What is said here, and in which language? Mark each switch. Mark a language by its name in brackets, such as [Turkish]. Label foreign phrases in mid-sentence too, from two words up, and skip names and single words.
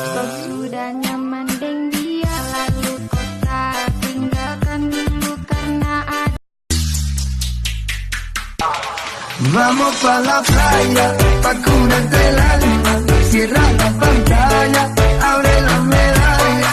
[Indonesian] Kau sudah nyaman dengan dia, lalu kau tak tinggalkan dulu karena ada. [Spanish] Vamos pa la playa, pa' curarte el alma. Cierra la pantalla, abre la medalla.